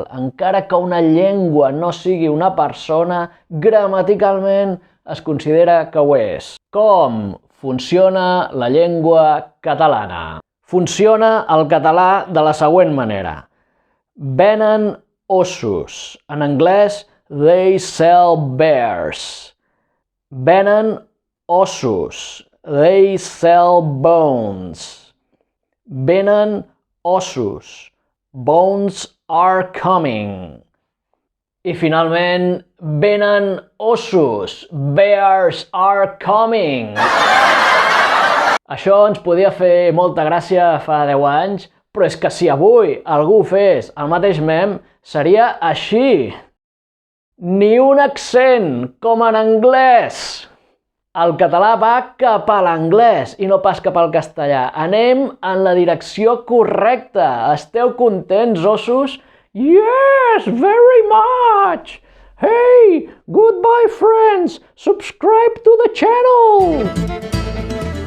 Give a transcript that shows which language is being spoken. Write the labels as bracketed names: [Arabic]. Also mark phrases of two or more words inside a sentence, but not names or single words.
[Catalan] Encara que una llengua no sigui una persona, gramaticalment es considera que ho és. Com funciona la llengua catalana? Funciona el català de la següent manera. Venen ossos. En anglès, [English] they sell bears. [Catalan] Venen ossos. [English] They sell bones. [Catalan] Venen ossos. [English] Bones are coming. [Catalan] I finalment, venen ossos. [English] Bears are coming. [Catalan] Això ens podia fer molta gràcia fa 10 anys, però és que si avui algú fes el mateix mem, seria així. Ni un accent, com en anglès. El català va cap a l'anglès i no pas cap al castellà. Anem en la direcció correcta. Esteu contents, ossos? [English] Yes, very much! Hey, goodbye friends! Subscribe to the channel!